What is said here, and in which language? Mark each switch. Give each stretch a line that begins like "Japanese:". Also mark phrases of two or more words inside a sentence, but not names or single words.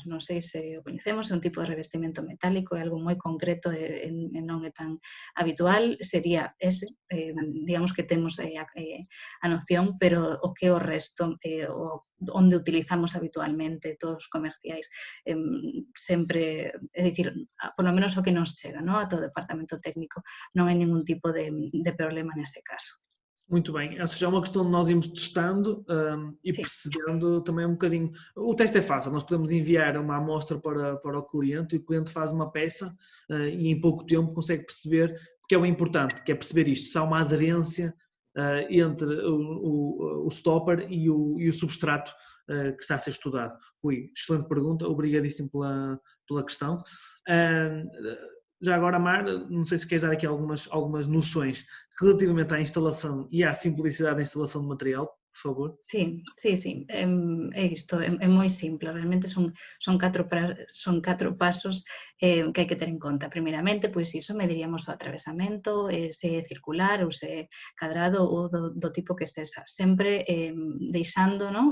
Galician: Non sei se o coñecemos, é un tipo de revestimento metálico, é algo moi concreto e non é tan habitual, sería ese, digamos que temos a noción, pero o que o resto, onde utilizamos habitualmente todos os comerciais, sempre, é dicir,
Spanish: por lo menos
Galician: o que nos chega, non? A todo o departamento técnico, non hai ningún tipo de problema nese caso.
Portuguese: Muito bem, ou seja, é uma questão de nós irmos testando e Sim. percebendo também um bocadinho. O teste é fácil, nós podemos enviar uma amostra para o cliente e o cliente faz uma peça e em pouco tempo consegue perceber, porque é o importante, que é perceber isto, se há uma aderência entre o stopper e o substrato que está a ser estudado. Rui, excelente pergunta, obrigadíssimo pela questão. Já agora, Mar, não sei se queres dar aqui algumas noções relativamente à instalação e à simplicidade da instalação de material, por favor.
Galician: Sí. É isto, é moi simple. Realmente son catro pasos que hai que ter en conta. Primeiramente, pois iso, mediríamos o atravesamento, se é circular ou se é cadrado ou do tipo que sexa. Sempre deixando, non?